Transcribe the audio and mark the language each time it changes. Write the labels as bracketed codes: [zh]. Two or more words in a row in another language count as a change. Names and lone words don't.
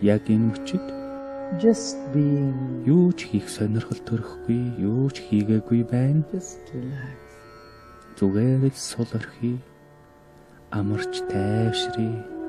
[mn] Яг энэ үчид [en] Just being. [mn] юу ч хийх сонирхол төрөхгүй, юу ч хийгээгүй байна. [en] Just relax. [mn] Зүгээр л сул орхий. Амарч тайвшрий.